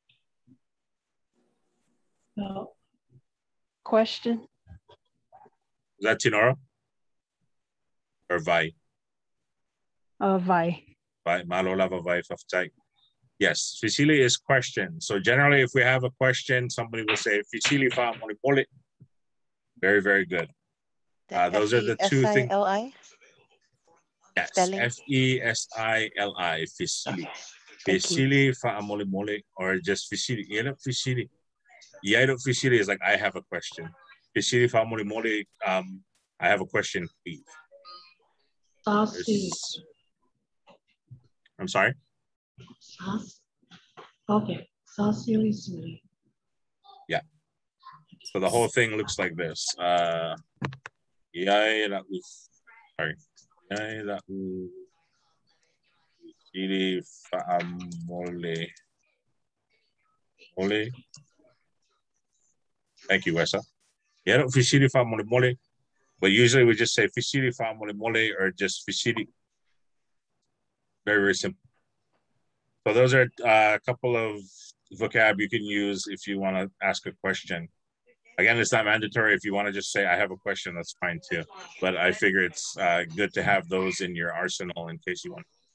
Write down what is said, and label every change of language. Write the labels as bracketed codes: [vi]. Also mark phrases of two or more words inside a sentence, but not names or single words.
[en] No. Question. Is that Tinora? Or Vai? Vai. [sm] Vai, Malolava Vai Faftai. [en] Yes, fisili is question. So generally, if we have a question, somebody will say [sm] fisili fa'amolemole. [en] Very, very good. Those are the two things. F-E-S-I-L-I? Yes, Spelling? F-E-S-I-L-I, fisili. Thank you. [sm] Fisili fa'amolemole, [en] or just fisili. Yellow fisili. Yellow fisili is like, I have a question. [sm] Fisili fa'amolemole, [en] I have a question, please. I'm sorry? Okay. Yeah. So the whole thing looks like this. Sorry. [sm] Fisili fa'amole. Mole. [en] Thank you, Wesa. Yeah, [sm] fisili fa'amolemole. [en] But usually we just say [sm] fisili fa'amolemole [en] or just fisili. Very, very simple. So those are a couple of vocab you can use if you want to ask a question. Again, it's not mandatory. If you want to just say, I have a question, that's fine too. But I figure it's good to have those in your arsenal in case you want.